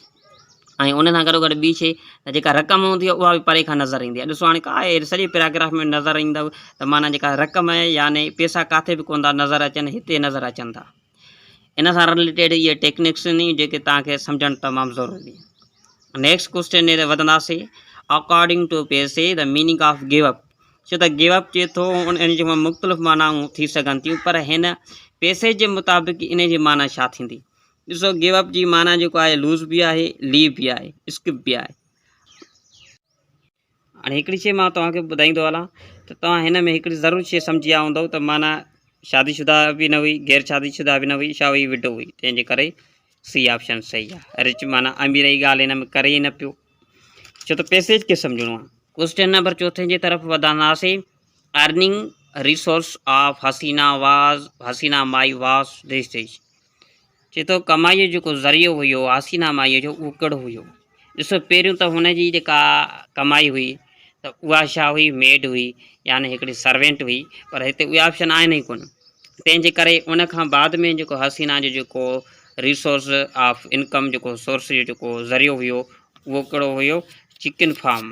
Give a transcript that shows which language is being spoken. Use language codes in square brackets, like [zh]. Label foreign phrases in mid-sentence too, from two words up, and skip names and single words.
[sd] ऐं उन सां गॾोगॾु ॿी शइ त जेका रक़म हूंदी आहे उहा बि परे खां नज़र ईंदी आहे। ॾिसो हाणे का आहे सॼे पैराग्राफ में नज़र ईंदव त माना जेका रक़म आहे यानी पैसा किथे बि कोन था नज़र अचनि, हिते नज़र अचनि था। इन सां रिलेटेड इहे टेक्निक्स आहिनि जेके तव्हांखे सम्झणु तमामु ज़रूरी आहे। [en] next question [sd] ते वधंदासीं। [en] according to passage the meaning of give up, [sd] छो त [en] give up [sd] चए थो उन जी मुख़्तलिफ़ मानाऊं थी सघनि थियूं, पर हिन पैसे जे मुताबिक़ इन जी माना छा थींदी। ॾिसो [en] give up [sd] जी माना जेको आहे लूज़ बि आहे, लीव बि आहे, स्किप बि आहे। हाणे हिकिड़ी शइ मां तव्हांखे ॿुधाईंदो हलां त तव्हां हिन में हिकिड़ी ज़रूरु शइ सम्झी विया हूंदव त माना शादीशुदा बि न हुई, गैर शादीशुदा बि न हुई, छा हुई, विडो हुई। तंहिंजे करे [en] C option [sd] सही आहे। रिच माना अमीर जी ॻाल्हि हिन में करे ई न पियो, छो त पैसेज खे सम्झणो आहे। [en] question number 4 [sd] जे तरफ़ वधंदासीं। [en] earning resource of Haseena Mai was this desh, [sd] चए थो कमाईअ जो जेको ज़रियो हुयो हसीना माईअ जो उहो कहिड़ो हुयो। ॾिसो पहिरियों त हुनजी जेका कमाई हुई त उहा छा हुई, मेड हुई, यानी हिकिड़ी सर्वेंट हुई, पर हिते उहे ऑप्शन आहिनि ई कोन। तंहिंजे करे उन खां बाद में जेको हसीना जो जेको [en] resource of income [sd] जेको सोर्स जो जेको ज़रियो हुयो उहो कहिड़ो हुयो, [en] chicken farm.